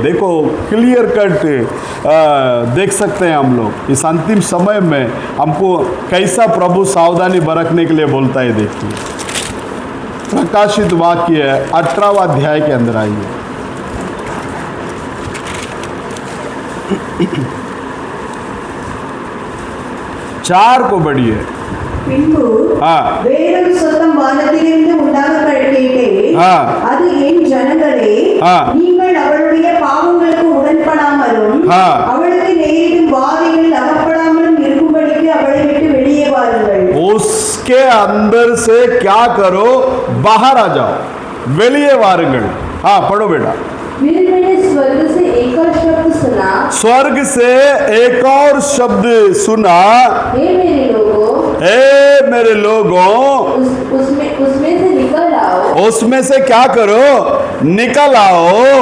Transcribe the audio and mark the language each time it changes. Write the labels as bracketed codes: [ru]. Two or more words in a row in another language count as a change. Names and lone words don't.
[hi] देखो [en] clear cut [hi] देख सकते हैं हम लोग इस अंतिम समय में हमको कैसा प्रभु सावधानी बरतने के लिए बोलता है। देखिए प्रकाशित वाक्य 18वां अध्याय के अंदर आइए। चार को बढ़िए। [ta] பின்பு வேறொரு சத்தம் வானத்திலிருந்து உண்டாக கேட்டேன். அது என் ஜனங்களே, நீங்கள் அவளுடைய பாவங்களுக்கு உடன்படாமலும் அவளுக்கு நேரிடும் வாதைகளில் அகப்படாமலும் இருக்கும்படிக்கு அவளை விட்டு வெளியே வாருங்கள். [hi] उसके अंदर से क्या करो, बाहर आ जाओ, [ta] வெளியே வாருங்கள்। [hi] हाँ पढ़ो बेटा। फिर मैंने स्वर्ग से एक और शब्द सुना। स्वर्ग से एक और शब्द सुना। हे मेरे लोगों, हे मेरे लोगों, उसमें से निकल आओ। उसमें से क्या करो, निकल आओ,